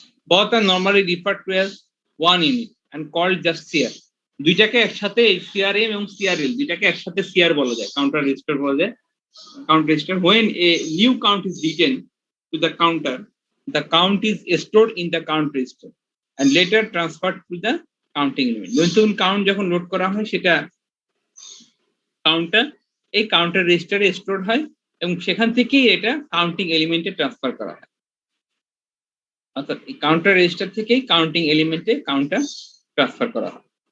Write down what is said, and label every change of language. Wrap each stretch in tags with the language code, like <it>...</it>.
<en>both are normally referred to as one unit and called just CR.</en> <bn>দুইটাকে একসাথে CRM এবং CRL দুইটাকে একসাথে CR বলা যায়, কাউন্টার রেজিস্টার বলা যায়, count register.</bn> <en>When a new count is written to the counter, the count is stored in the count register and later transferred to the counting element.</en> <bn>নতুন count যখন load করা হয় সেটা counter এই counter রেজিস্টারে store হয় এবং সেখান থেকেই এটা কাউন্টিং এলিমেন্টে ট্রান্সফার করা হয়। অর্থাৎ এই কাউন্টার রেজিস্টার থেকেই কাউন্টিং এলিমেন্টে কাউন্টার ট্রান্সফার করা হয়।</bn>